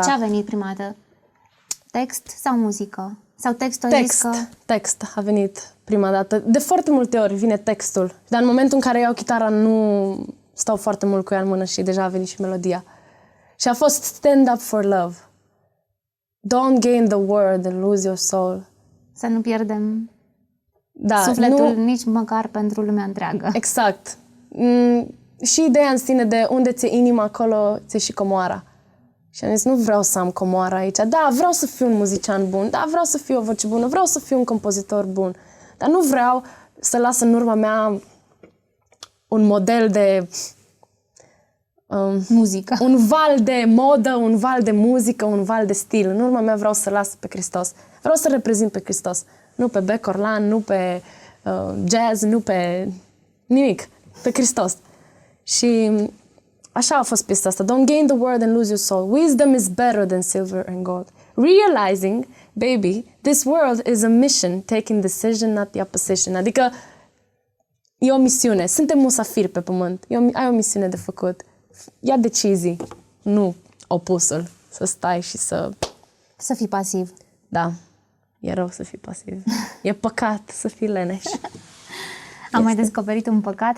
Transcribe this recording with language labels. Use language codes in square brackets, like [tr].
[ro] ce a venit prima dată? Text sau muzică? Sau textul a zis că... Text a venit prima dată. De foarte multe ori vine textul. Dar în momentul în care iau chitara nu stau foarte mult cu ea în mână și deja a venit și melodia. Și a fost Stand Up for Love. [en] Don't gain the world and lose your soul. [ro] Să nu pierdem Da, sufletul nici măcar pentru lumea întreagă. Exact. Și ideea în sine de unde ți-e inima, acolo ți-e și comoara. Și am zis, nu vreau să am comoara aici. Da, vreau să fiu un muzician bun, da, vreau să fiu o voce bună, vreau să fiu un compozitor bun. Dar nu vreau să las în urma mea un model de... Muzică. un val de modă, un val de muzică, un val de stil. În urma mea vreau să las pe Hristos. Vreau să reprezint pe Hristos. Nu pe Bec Orlan, nu pe jazz, nu pe nimic. Pe Hristos. Și așa a fost piesa asta. [en] Don't gain the world and lose your soul. Wisdom is better than silver and gold. Realizing, baby, this world is a mission, taking decision, not the opposition. [ro] Adică e o misiune. Suntem musafiri pe pământ. Ai o misiune de făcut. Ia decizii, nu opusul. Să stai și să... Să fii pasiv. Da, e rău să fii pasiv. E păcat să fii leneș. Am mai descoperit un păcat.